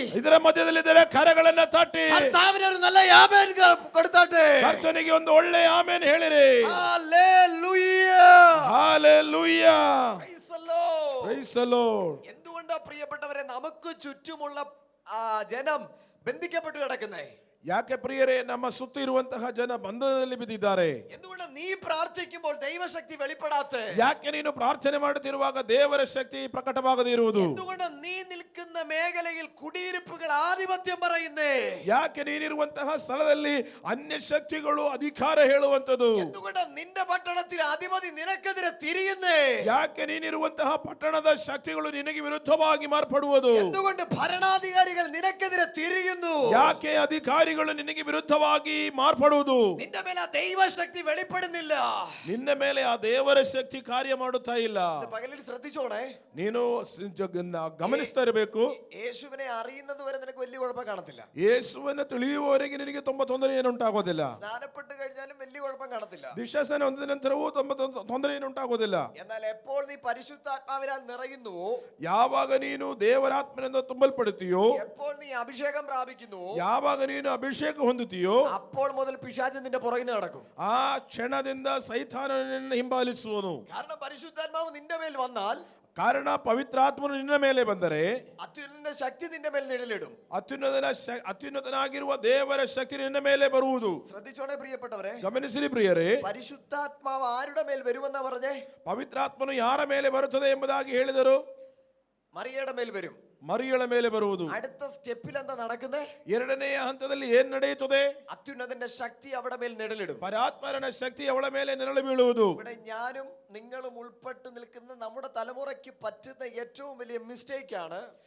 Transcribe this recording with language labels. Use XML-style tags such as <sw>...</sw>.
<kn>ಇದರ ಮಧ್ಯದಲ್ಲಿದ್ದರೆ ಕರಗಳನ್ನ ತಟ್ಟಿ</kn> <ml>കർത്താവിന് ഒരു നല്ല ആമേൻ കൊടുത്താട്ടെ.</ml> <kn>ಕರ್ತನಿಗೆ ಒಂದು ಒಳ್ಳೆ ಆಮೇನ್ ಹೇಳಿರಿ.</kn> <ml>Hallelujah.</ml> <kn>Hallelujah.</kn> <en>Praise the Lord. Praise the Lord.</en> <ml>എന്തുകൊണ്ടാ പ്രിയപ്പെട്ടവരെ നമുക്ക് ചുറ്റുമുള്ള ജനം ബന്ധിക്കപ്പെട്ടു കിടക്കുന്നേ?</ml> <kn>ಯಾಕೆ ಪ್ರಿಯರೇ ನಮ್ಮ ಸುತ್ತ ಇರುವಂತಹ ಜನ ಬಂಧನದಲ್ಲಿ ಬಿದ್ದಿದ್ದಾರೆ?</kn> <ml>എന്തുകൊണ്ട് നീ പ്രാർത്ഥിക്കുമ്പോൾ ദൈവശക്തി വെളിപ്പെടാത്തെ?</ml> <kn>ಯಾಕೆ ನೀನು ಪ್ರಾರ್ಥನೆ ಮಾಡುತ್ತಿರುವಾಗ ದೇವರ ಶಕ್ತಿ ಪ್ರಕಟವಾಗದೇ ಇರುವುದು?</kn> <ml>എന്തുകൊണ്ട് നീ നിൽക്കുന്ന മേഖലയിൽ കുടിയിരിപ്പുകൾ ആധിപത്യം പറയുന്നേ?</ml> <kn>ಯಾಕೆ ನೀನಿರುವಂತಹ ಸ್ಥಳದಲ್ಲಿ ಅನ್ಯ ಶಕ್ತಿಗಳು ಅಧಿಕಾರ ಹೇಳುವಂತದ್ದು?</kn> <ml>എന്തുകൊണ്ട് നിന്റെ പട്ടണത്തിൽ അധിപതി നിനക്കെതിരെ തിരിയുന്നേ?</ml> <kn>ಯಾಕೆ ನೀನಿರುವಂತಹ ಪಟ್ಟಣದ ಶಕ್ತಿಗಳು ನಿನಗೆ ವಿರುದ್ಧವಾಗಿ ಮಾರ್ಪಡುವುದು?</kn> <ml>എന്തുകൊണ്ട് ഭരണാധികാരികൾ നിനക്കെതിരെ തിരിയുന്നു?</ml> <kn>ಯಾಕೆ ಅಧಿಕಾರಿಗಳು ನಿನಗೆ ವಿರುದ್ಧವಾಗಿ ಮಾರ್ಪಡುವುದು?</kn> <ml>നിന്റെ മേൽ ആ ദൈവശക്തി വെളിപ്പെടുന്നില്ല.</ml> <kn>ನಿನ್ನ ಮೇಲೆ ಆ ದೇವರ ಶಕ್ತಿ ಕಾರ್ಯ ಮಾಡುತ್ತಾ ಇಲ್ಲ.</kn> <ml>പകലിൽ ശ്രദ്ധിച്ചോണേ.</ml> <kn>ನೀನು ಗಮನಿಸ್ತಾ ಇರಬೇಕು.</kn> <ml>യേശുവിനെ അറിയുന്നത് വരെ നിനക്ക് വലിയ കുഴപ്പം കാണത്തില്ല.</ml> <kn>ಯೇಸುವನ್ನು ತಿಳಿಯುವವರೆಗೆ ನಿನಗೆ ತುಂಬ ತೊಂದರೆ ಏನು ಉಂಟಾಗೋದಿಲ್ಲ.</kn> <ml>സ്നാനപ്പെട്ട് കഴിഞ്ഞാലും വലിയ കുഴപ്പം കാണത്തില്ല.</ml> <kn>ದೀಕ್ಷಾಸ್ನಾನ ಹೊಂದಿದ ನಂತರವೂ ತೊಂದರೆ ಏನು ಉಂಟಾಗೋದಿಲ್ಲ.</kn> <ml>എന്നാൽ എപ്പോൾ നീ പരിശുദ്ധാത്മാവിനാൽ നിറയുന്നുവോ,</ml> <kn>ಯಾವಾಗ ನೀನು ದೇವರಾತ್ಮನಿಂದ ತುಂಬಲ್ಪಡುತ್ತೀಯೋ,</kn> <ml>എപ്പോൾ നീ അഭിഷേകം പ്രാപിക്കുന്നുവോ,</ml> <kn>ಯಾವಾಗ ನೀನು ಅಭಿಷೇಕ ಹೊಂದುತ್ತೀಯೋ,</kn> <ml>അപ്പോൾ മുതൽ പിശാച് നിന്റെ പുറകിന് നടക്കും.</ml> <kn>ಆ ಕ್ಷಣದಿಂದ ಸೈತಾನನನ್ನು ಹಿಂಬಾಲಿಸುವನು.</kn> <ml>കാരണം പരിശുദ്ധാത്മാവ് നിന്റെ മേൽ വന്നാൽ,</ml> <kn>ಕಾರಣ ಪವಿತ್ರಾತ್ಮನು ನಿನ್ನ ಮೇಲೆ ಬಂದರೆ</kn> <ml>അത്യുന്നത ശക്തി നിന്റെ മേൽ നിഴലിടും.</ml> <kn>ಅತ್ಯುನ್ನತನಾಗಿರುವ ದೇವರ ಶಕ್ತಿ ನಿನ್ನ ಮೇಲೆ ಬರುವುದು.</kn> <ml>ശ്രദ്ധിച്ചോണേ പ്രിയപ്പെട്ടവരെ.</ml> <kn>ಗಮನಿಸಿರಿ ಪ್ರಿಯರೇ.</kn> <ml>പരിശുദ്ധാത്മാവ് ആരുടെ മേൽ വരുമെന്നാ പറഞ്ഞേ?</ml> <kn>ಪವಿತ್ರಾತ್ಮನು ಯಾರ ಮೇಲೆ ಬರುತ್ತದೆ ಎಂಬುದಾಗಿ ಹೇಳಿದರು?</kn> <ml>മറിയയുടെ മേൽ വരും.</ml> <kn>ಮರಿಯಳ ಮೇಲೆ ಬರುವುದು.</kn> <ml>അടുത്ത സ്റ്റെപ്പിൽ എന്താ നടക്കുന്നേ?</ml> <kn>ಎರಡನೆಯ ಹಂತದಲ್ಲಿ ಏನ್ ನಡೆಯುತ್ತದೆ?</kn> <ml>അത്യുന്നതന്റെ ശക്തി അവിടെ മേൽ നിഴലിടും.</ml> <kn>ಪರಾತ್ಮರನ ಶಕ್ತಿ ಅವಳ ಮೇಲೆ ನೆರಳು ಬೀಳುವುದು.</kn> <ml>ഇവിടെ ഞാനും നിങ്ങളും ഉൾപ്പെട്ട് നിൽക്കുന്ന നമ്മുടെ തലമുറയ്ക്ക് പറ്റുന്ന ഏറ്റവും വലിയ മിസ്റ്റേക്ക് ആണ്</ml>